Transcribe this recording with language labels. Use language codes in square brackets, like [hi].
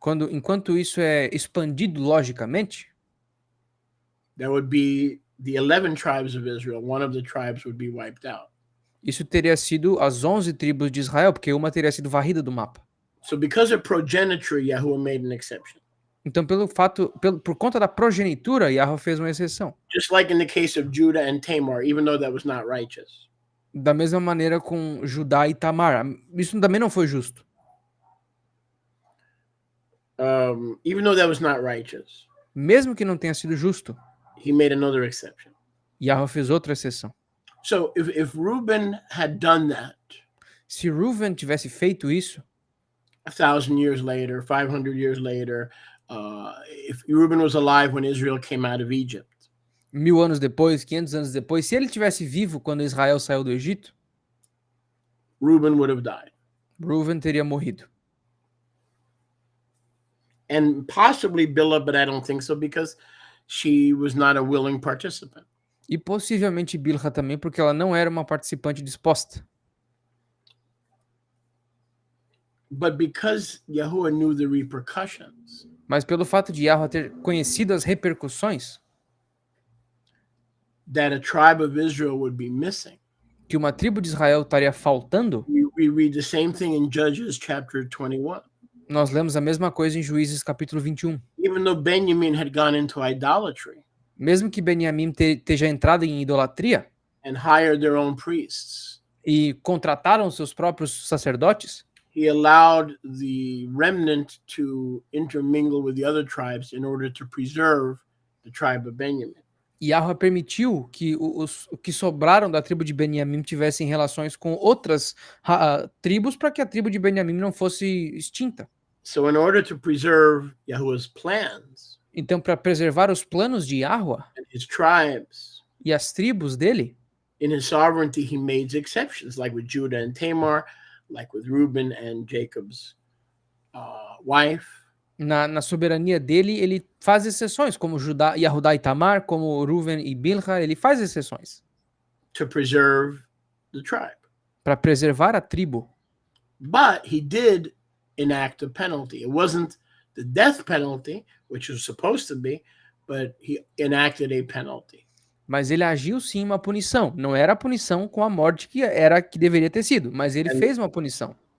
[pt] Enquanto isso é expandido logicamente, [en] there would be the 11 tribes of Israel. One of the tribes would be wiped out. [pt] isso teria sido as 11 tribos de Israel, porque uma teria sido varrida do mapa. [en] So because of progeniture, Yahuwah made an exception. [pt] Então, por conta da progenitura, Yahweh fez uma exceção. [en] Just like in the case of Judah and Tamar, even though that was not righteous. [pt] Da mesma maneira com Judá e Tamar. Isso também não foi justo. [en] Even though that was not righteous, [pt] Mesmo que não tenha sido justo, [en] he made another exception. [pt] Yahweh fez outra exceção. [en] So if Reuben had done that, [pt] Se Reuven tivesse feito isso, [en] 1,000 years later, 500 years later, if Reuben was alive when Israel came out of Egypt, [pt] 1000 anos depois, 500 anos depois, se ele tivesse vivo quando Israel saiu do Egito, [en] Reuben would have died. [pt] Reuven teria morrido. [en] And possibly Bilhah, but I don't think so because she was not a willing participant. [pt] E possivelmente Bilha também, porque ela não era uma participante disposta. [en] But because Yahuwah knew the repercussions, [pt] Mas pelo fato de Yahweh ter conhecido as repercussões [en] that a tribe of Israel would be missing, [pt] que uma tribo de Israel estaria faltando, [en] we read the same thing in Judges chapter 21. [pt] nós lemos a mesma coisa em Juízes capítulo 21. [en] Even though Benjamin had gone into idolatry [pt] Mesmo que Benjamim esteja entrado em idolatria [en] and hired their own priests, [pt] e contrataram seus próprios sacerdotes, [en] he allowed the remnant to intermingle with the other tribes in order to preserve the tribe of Benjamin. [pt] Yahweh permitiu que os que sobraram da tribo de Benjamim tivessem relações com outras tribos para que a tribo de Benjamim não fosse extinta. [en] So, in order to preserve Yahuwah's plans [pt] Então, para preservar os planos de Yahweh [en] and his tribes, [pt] e as tribos dele, [en] in his sovereignty, he made exceptions, like with Judah and Tamar, like with Reuben and Jacob's wife. [pt] na soberania dele, ele faz exceções, como Yahudá e Tamar, como Ruven e Bilha, ele faz exceções [en] To preserve the tribe. [pt] para preservar a tribo. [en] But he did enact a penalty. It wasn't the death penalty, which was supposed to be, but he enacted a penalty. [pt] Mas ele agiu sim uma punição. Não era a punição com a morte que deveria ter sido, mas ele fez uma punição.